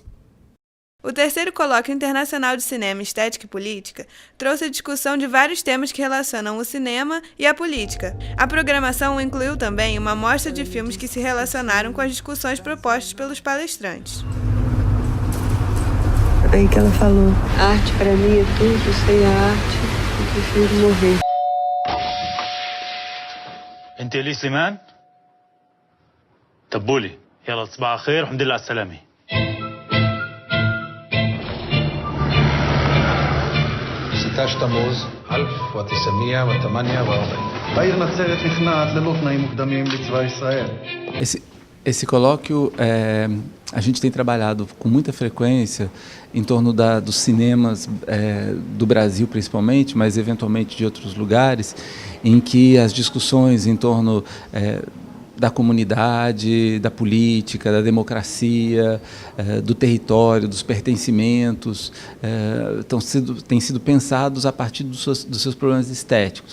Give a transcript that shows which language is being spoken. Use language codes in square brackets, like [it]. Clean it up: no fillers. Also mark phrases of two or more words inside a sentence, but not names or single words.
[pt] O 3º Colóquio Internacional de Cinema, Estética e Política trouxe a discussão de vários temas que relacionam o cinema e a política. A programação incluiu também uma mostra de filmes que se relacionaram com as discussões propostas pelos palestrantes. Aí que ela falou, arte para mim é tudo, sem a arte eu prefiro morrer. [ar] انت لي سليمان تبولي يلا تصبح على خير والحمد لله على السلامه. [he] תמוז 1948. העיר נצרת נכנעת ללא תנאים מוקדמים בצבא ישראל. [pt] Esse colóquio, a gente tem trabalhado com muita frequência em torno dos cinemas do Brasil principalmente, mas eventualmente de outros lugares, em que as discussões em torno da comunidade, da política, da democracia, do território, dos pertencimentos, têm sido pensados a partir dos seus problemas estéticos.